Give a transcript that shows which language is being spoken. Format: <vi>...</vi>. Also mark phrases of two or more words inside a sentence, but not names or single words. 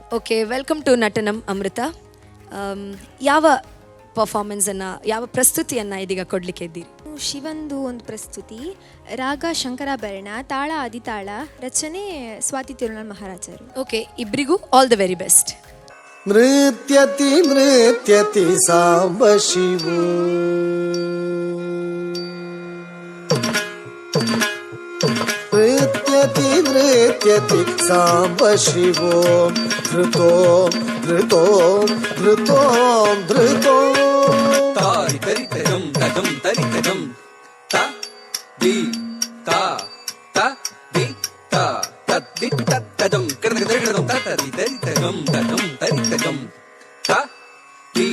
<en>Okay, welcome to ನಟನಂ ಅಮೃತ.</en> <kn>ಯಾವ ಪರ್ಫಾರ್ಮೆನ್ಸನ್ನು, ಯಾವ ಪ್ರಸ್ತುತಿಯನ್ನು ಇದೀಗ ಕೊಡಲಿಕ್ಕೆ ಇದ್ದೀರಿ? ಶಿವಂದು ಒಂದು ಪ್ರಸ್ತುತಿ, ರಾಗ ಶಂಕರಾಭರಣ, ತಾಳ ಆದಿತಾಳ, ರಚನೆ ಸ್ವಾತಿ ತಿರುನಾಳ್ ಮಹಾರಾಜರು. ಓಕೆ, ಇಬ್ಬರಿಗೂ</kn> <en>all the very best.</en> <sa>ನೃತ್ಯತಿ ಸಾಂಬ ಶಿವೋ, ನೃತ್ಯತಿ ಸಾಂಬ ಶಿವೋ, ಧೃತೋ ಧೃತೋ ಧೃತೋ ಧೃತೋ ತಾರಿ ತರಿತಜಂ ತಜಂ ತರಿತಜಂ ತ ದಿ ತ ತ ದಿ ತ ತದ್ದಿ ತತ್ತಜಂ ಕರ್ದಗದಗದಂ ತತದಿ ತರಿತಜಂ ತಜಂ ತರಿತಜಂ ತ ದಿ</sa>